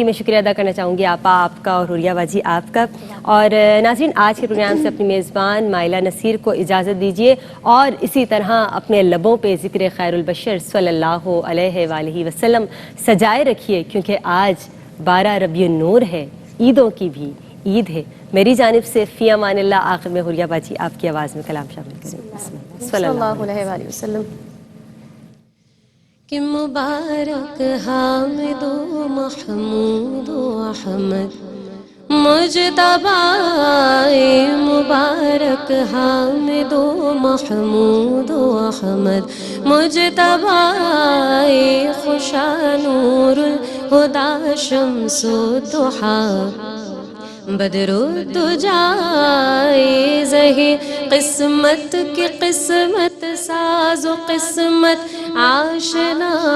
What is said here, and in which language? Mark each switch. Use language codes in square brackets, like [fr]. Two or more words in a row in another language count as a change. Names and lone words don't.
[ur] میں شکریہ ادا کرنا چاہوں گی آپا آپ کا اور حوریہ باجی آپ کا۔ اور ناظرین، آج کے پروگرام سے اپنی میزبان مائلہ نصیر کو اجازت دیجیے، اور اسی طرح اپنے لبوں پہ ذکر [ar] خیر البشر صلی اللہ علیہ وآلہ وسلم [ur] سجائے رکھیے، کیونکہ آج 12 ربیع النور ہے، عیدوں کی بھی عید ہے۔ میری جانب سے [ar] فی امان اللہ، [ur] آخر میں حوریہ باجی آپ کی آواز میں کلام شامل کریں۔ [ar] صلی اللہ علیہ وآلہ وسلم۔ [fa] کہ مبارک حامد و محمود و احمد مجتبی، مبارک حامد و محمود و احمد مجتبی، خوشا [ar] نور الہدی شمس الضحی، بدر الدجا، [fa] زہی قسمت کی قسمت ساز و قسمت آشنا،